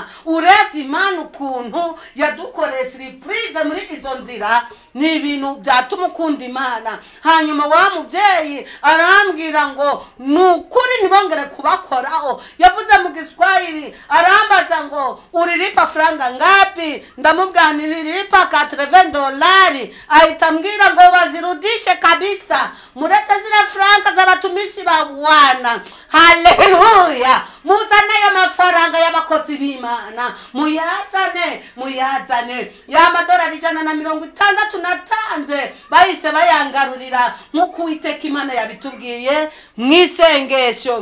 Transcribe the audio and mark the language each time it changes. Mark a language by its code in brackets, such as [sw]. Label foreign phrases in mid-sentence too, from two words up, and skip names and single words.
[rw] Uretse Imana ukuntu yadukoreye surprise muri izo nzira, ni ibintu byatuma ukunda Imana. Hanyuma wa mubyeyi arambwira ngo nukuri ntibongere kubakoraho. Yavuze mu Giswahili, arambaza ngo [sw] urilipa franga ngapi? Ndamubwira nililipa $80. [rw] Ahita ambwira ngo [sw] bazirudishe kabisa, murete zile franga za batumishi ba Bwana. [rw] Haleluya! Muzane ya mafaranga y'abakozi b'Imana, muyazane ya madolari 160 natanze, bahise bayangarurira nk'uko Uwiteka Imana yabitubwiye mwisengesho.